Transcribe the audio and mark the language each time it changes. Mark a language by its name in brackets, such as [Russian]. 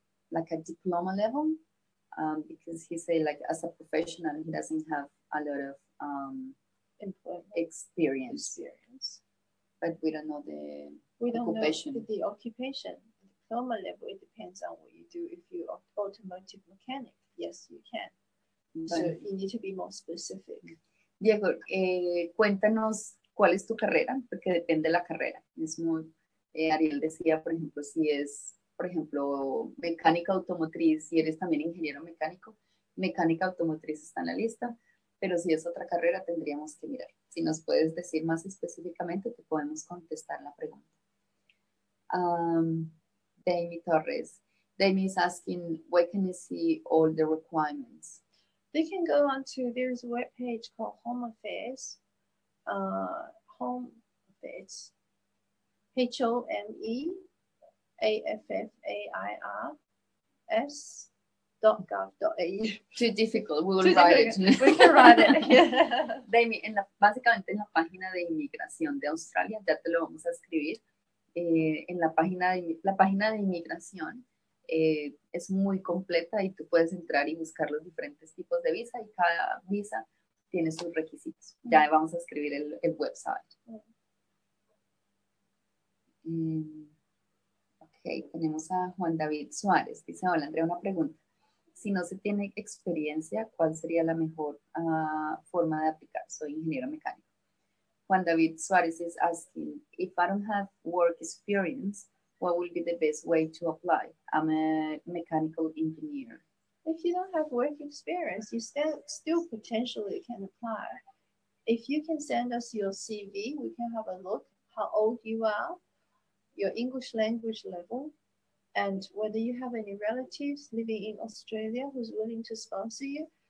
[English] like a diploma level, because he said like as a professional, he doesn't have a lot of experience. But we don't know the occupation. Know the occupation. Diploma level, it depends on what you do. If you're automotive mechanic, yes, you can. So you need to be more specific. [Spanish] Diego, cuéntanos cuál es tu carrera, porque depende de la carrera. Es muy, Ariel decía, por ejemplo, si es, por ejemplo, mecánica automotriz, si eres también ingeniero mecánico, mecánica automotriz está en la lista, pero si es otra carrera tendríamos que mirar. Si nos puedes decir más específicamente, te podemos contestar la pregunta. Damie Torres. [English] Damie is asking, where can you see all the requirements? They can go on to, there's a web page called Home Affairs. Home Affairs. HOMEAFFAIRS.gov.au. Too difficult, we will write it. We can write it. Yeah. [Spanish] Damie, básicamente en la página de inmigración de Australia, ya te lo vamos a escribir, en la página de inmigración es muy completa y tú puedes entrar y buscar los diferentes tipos de visa y cada visa tiene sus requisitos. Ya vamos a escribir el website. Ok, tenemos a Juan David Suárez. Dice, hola Andrea, una pregunta. Si no se tiene experiencia, ¿cuál sería la mejor forma de aplicar? Soy ingeniero mecánico. [English] Juan David Suárez is asking, if I don't have work experience, what will be the best way to apply? I'm a mechanical engineer. If you don't have work experience, you still potentially can apply. If you can send us your CV, we can have a look how old you are, your English language level, and whether you have any relatives living in Australia who's willing to sponsor you.